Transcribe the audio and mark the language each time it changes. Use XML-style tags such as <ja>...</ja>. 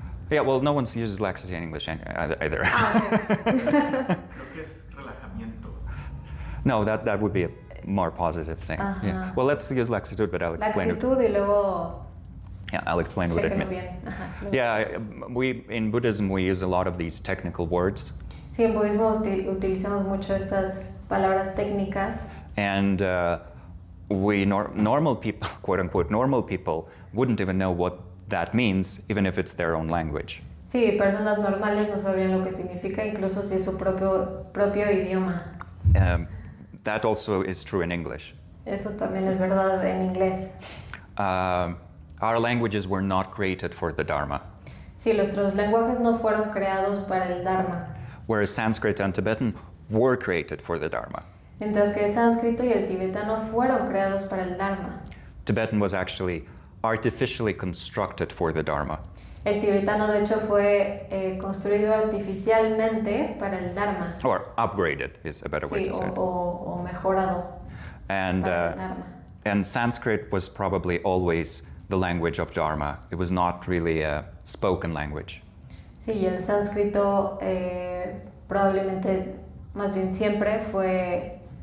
<en>well, no one uses laxity in English either.</en> <es>Creo que es relajamiento.</es> <en>No, that would be a more positive thing. Ajá. Yeah. Well, let's use laxitud, but I'll explain it.</en> <es>Laxitud y luego</es> <en>Yeah, I'll explain what it</en> <es>chéquenlo</es> <en>means.</en> <es>bien. Ajá.</es> <en>Yeah, in Buddhism we use a lot of these technical words,</en> <es>Sí, en budismo utilizamos mucho estas palabras técnicas</es> <en>and normal people, quote unquote, normal people, wouldn't even know what that means, even if it's their own language.</en> <es>Sí, personas normales no sabrían lo que significa, incluso si es su propio idioma.</es> <en>That also is true in English.</en> <es>Eso también es verdad en inglés.</es> <en>Our languages were not created for the Dharma,</en> <es>Sí, nuestros lenguajes no fueron creados para el Dharma,</es> <en>whereas Sanskrit and Tibetan were created for the Dharma.</en> <es>mientras que el sánscrito y el tibetano fueron creados para el Dharma.</es> <en>Tibetan was actually artificially constructed for the Dharma.</en> <es>El tibetano, de hecho, fue construido artificialmente para el Dharma.</es> <en>Or upgraded is a better way</en> <es>Sí,</es> <en>to say it.</en> <es>o mejorado</es> <en>And,</en> <es>para el Dharma.</es> <en>and Sanskrit was probably always the language of Dharma. It was not really a spoken language.</en> <es>Sí, y el sánscrito probablemente, más bien siempre, fue...</es>